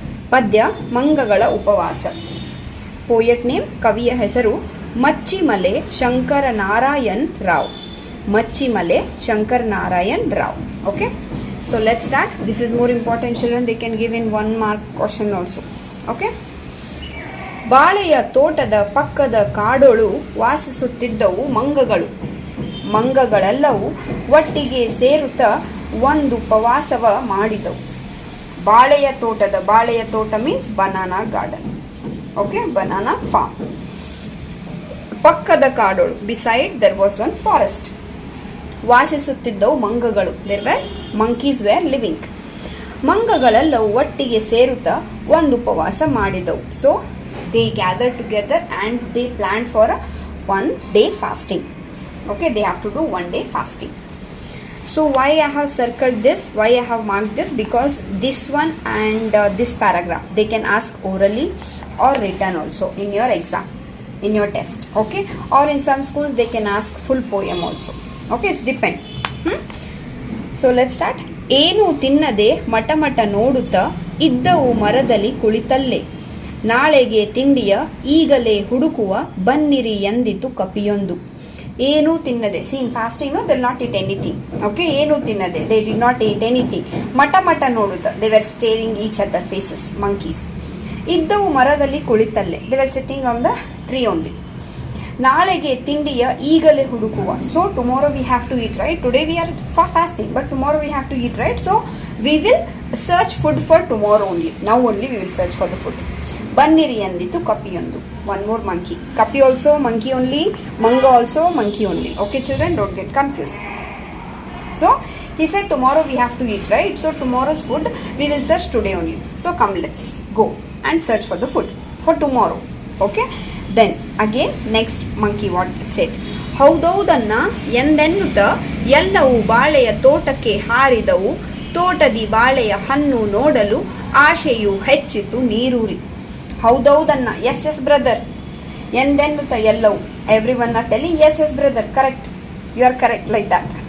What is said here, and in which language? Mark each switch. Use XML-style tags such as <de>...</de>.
<en>Padya Mangagala Upavasa. Poet name</en> <kn>Kaviya hesaru</kn> <en>Machimale Shankar Narayan Rao. Machimale Shankar Narayan Rao. Okay, so let's start. This is more important children. They can give in 1 mark question also. Okay.</en> <kn>ಬಾಳೆಯ ತೋಟದ ಪಕ್ಕದ ಕಾಡೊಳು ವಾಸಿಸುತ್ತಿದ್ದವು ಮಂಗಗಳು. ಮಂಗಗಳೆಲ್ಲವೂ ಒಟ್ಟಿಗೆ ಸೇರುತ್ತಾ ಒಂದು ಉಪವಾಸವ ಮಾಡಿದವು. ಬಾಳೆಯ ತೋಟ</kn> <en>Means banana garden. Okay, banana farm.</en> <kn>ಪಕ್ಕದ ಕಾಡೊಳು,</kn> <en>Beside there was one forest.</en> <kn>ವಾಸಿಸುತ್ತಿದ್ದವು ಮಂಗಗಳು,</kn> <en>There were monkeys were living.</en> <kn>ಮಂಗಗಳೆಲ್ಲವೂ ಒಟ್ಟಿಗೆ ಸೇರುತ್ತಾ ಒಂದು ಉಪವಾಸ ಮಾಡಿದವು.</kn> <en>So they gathered together and they planned for a 1 day fasting. Okay, they have to do 1 day fasting. So why I have circled this, why I have marked this, because this one and this paragraph they can ask orally or written also in your exam, in your test. Okay, or in some schools they can ask full poem also. Okay, it's depend. So let's start.</en> <kn>ಏನು ತಿನ್ನದೆ ಮಟಮಟ ನೋಡುತ್ತಾ ಇದ್ದವು ಮರದಲ್ಲಿ ಕುಳಿತಲ್ಲೇ. ನಾಳೆಗೆ ತಿಂಡಿಯ ಈಗಲೇ ಹುಡುಕುವ ಬನ್ನಿರಿ ಎಂದಿತು ಕಪಿಯೊಂದು. ಏನೂ ತಿನ್ನದೆ,</kn> <en>See in fasting they will not eat anything. Okay, ಏನೂ ತಿನ್ನದೆ, they did not eat anything.</en> <kn>ಮಟ ನೋಡುತ್ತಾ,</kn> <en>They were staring each other faces, monkeys.</en> <kn>ಇದ್ದವು ಮರದಲ್ಲಿ ಕುಳಿತಲ್ಲೇ,</kn> <en>They were sitting on the tree only.</en> <kn>ನಾಳೆಗೆ ತಿಂಡಿಯ ಈಗಲೇ ಹುಡುಕುವ.</kn> <en>So tomorrow we have to eat, right? Today we are for fasting, but tomorrow we have to eat, right? So we will search food for tomorrow only. Now only we will search for the food.</en> <kn>ಬನ್ನಿರಿ ಅಂದಿತು ಕಪಿಯೊಂದು.</kn> <en>One more monkey. ಕಪಿ also monkey only, ಮಂಗ also monkey only. Okay children, don't get confused. So he said tomorrow we have to eat, right? So tomorrow's food we will search today only. So come, let's go and search for the food for tomorrow. Okay, then again next monkey what it said.</en> <kn>ಹೌದೌದನ್ನ ಎಂದೆನ್ನುತ್ತ ಎಲ್ಲವೂ ಬಾಳೆಯ ತೋಟಕ್ಕೆ ಹಾರಿದವು. ತೋಟದಿ ಬಾಳೆಯ ಹಣ್ಣು ನೋಡಲು ಆಶೆಯು ಹೆಚ್ಚಿತು ನೀರೂರಿ. ಹೌದೌದನ್ನ,</kn> <en>Yes yes brother.</en> <kn>ಎಂದೆನ್ನುತ್ತ ಎಲ್ಲವೂ,</kn> <en>Everyone are telling yes yes brother, correct, you are correct, like that.</en>